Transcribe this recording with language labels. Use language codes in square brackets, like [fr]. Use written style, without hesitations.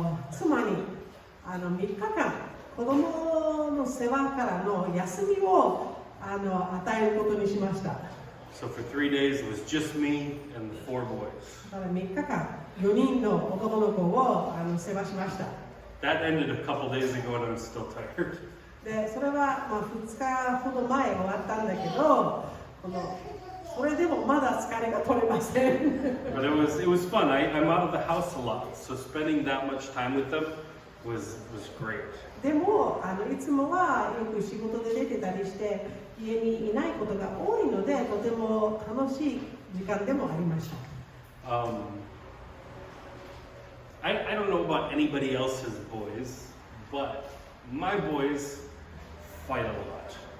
[ja] 妻に3日間子供の世話からの休みを与えることにしました。 [en] So for 3 days it was just me and the 4 boys. [ja] だから3日間4人の男の子を世話しました。 [en] That ended a couple days ago and I'm still tired. [ja] でそれは2日ほど前終わったんだけど、それでもまだ疲れが取れません。 [en] But it was fun. I'm out of the house a lot, so spending that much time with them was great. [ja] でもいつもはよく仕事で出てたりして家にいないことが多いのでとても楽しい時間でもありました。 [en] I don't know about anybody else's boys, but my boys fight a lot.